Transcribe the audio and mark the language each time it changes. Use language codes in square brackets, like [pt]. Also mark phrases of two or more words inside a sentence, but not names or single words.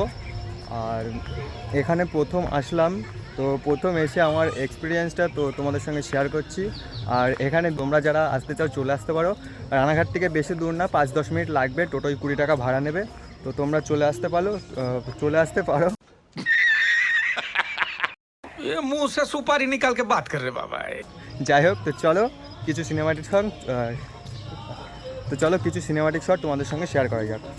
[bn] আর এখানে প্রথম আসলাম, তো প্রথম এসে আমার এক্সপিরিয়েন্সটা তো তোমাদের সঙ্গে শেয়ার করছি। আর এখানে তোমরা যারা আসতে চাও চলে আসতে পারো। রানাঘাট থেকে বেশি দূর না, 5-10 মিনিট লাগবে, টোটোয় 20 টাকা ভাড়া নেবে। তো তোমরা চলে আসতে পারো। [hi] मुंह से सुपारी निकाल के बात कर रहे बाबा। [bn] যাই হোক, তো চলো কিছু সিনেমাটিক শট তোমাদের সঙ্গে শেয়ার করা যাক।